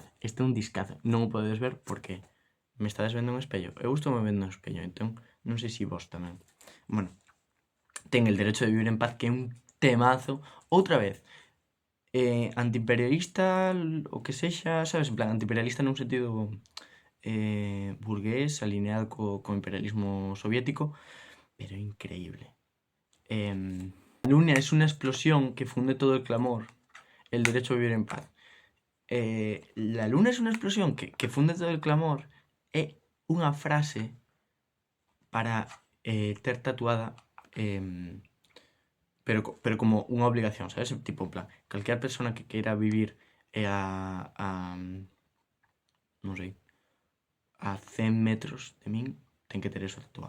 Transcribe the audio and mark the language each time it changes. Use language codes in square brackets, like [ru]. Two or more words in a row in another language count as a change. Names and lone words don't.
[gl] Este é un discazo, non o podedes ver porque me estades vendo un espello. Eu gustoume vendo un espello, entón non sei se vos tamén. Bueno, ten El derecho de vivir en paz, que é un temazo. Outra vez, antiimperialista, o que sexa, sabes, en plan, antiimperialista nun sentido burgués, alineado co imperialismo soviético, pero increíble. [es] La luna es una explosión que funde todo el clamor, el derecho a vivir en paz. La luna es una explosión que funde todo el clamor [gl] é unha frase para ter tatuada, pero como unha obligación, sabes? Tipo, en plan, calquera persona que queira vivir non sei, a 100 metros de min, ten que ter eso tatuado.